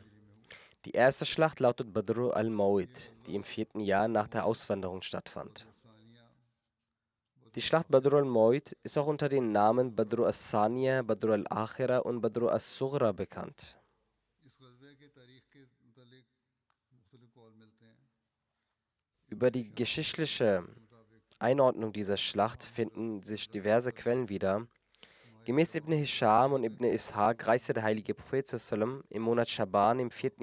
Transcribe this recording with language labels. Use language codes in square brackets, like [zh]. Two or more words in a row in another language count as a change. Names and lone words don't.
[de] Die erste Schlacht lautet Badr al-Mawid, die im 4. Jahr nach der Auswanderung stattfand. Die Schlacht Badr al-Mawid ist auch unter den Namen Badr al-Saniya, Badr al-Akhira und Badr al-Sughra bekannt. Über die geschichtliche Einordnung dieser Schlacht finden sich diverse Quellen wieder. Gemäß Ibn Hisham und Ibn Ishaq reiste der heilige Prophet sallam im Monat Schaban im 4.